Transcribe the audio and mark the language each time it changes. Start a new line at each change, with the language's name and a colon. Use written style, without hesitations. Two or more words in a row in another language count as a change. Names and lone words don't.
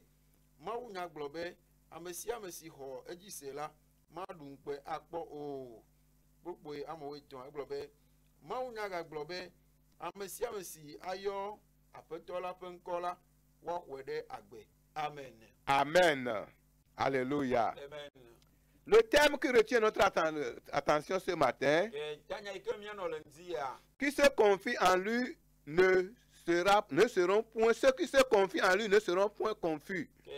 Ewe: Mawu nya gblɔ be ame sia ame si xɔ edzi se la maɖu ŋukpe akpɔ o. Gbogbo amewo etɔ̃ egblɔ be Mawu nya gagblɔ be ame sia ame si ayɔ aƒetɔ la ƒe ŋkɔ la woaxɔe ɖe agbe. Amen. Amen. Alléluia. Amen.
French: Le thème qui retient notre attention ce matin, qui se confie en lui ne ne seront point, ceux qui se confient en lui ne seront point confus.